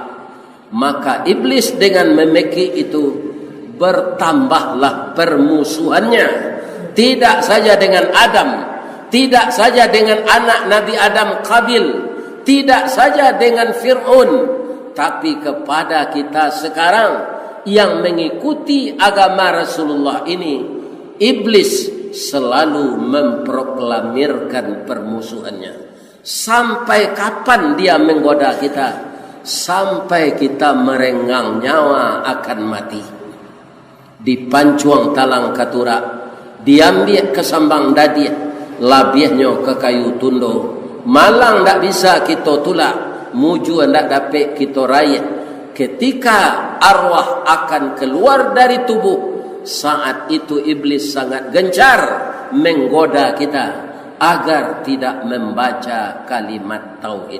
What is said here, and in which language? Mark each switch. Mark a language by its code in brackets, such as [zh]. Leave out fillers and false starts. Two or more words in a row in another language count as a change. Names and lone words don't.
[id] Maka iblis dengan memeki itu bertambahlah permusuhannya, tidak saja dengan Adam, tidak saja dengan anak Nabi Adam Qabil, tidak saja dengan Fir'aun, tapi kepada kita sekarang yang mengikuti agama Rasulullah ini, iblis selalu memproklamirkan permusuhannya. Sampai kapan dia menggoda kita? Sampai kita merenggang nyawa akan mati. [min] Dipancuang talang katura, diambil ke sambang dadi, labiahnya ke kayu tundo. Malang tak bisa kita tulak, muju tak dapat kita raya. [id] Ketika arwah akan keluar dari tubuh, saat itu iblis sangat gencar menggoda kita agar tidak membaca kalimat tauhid.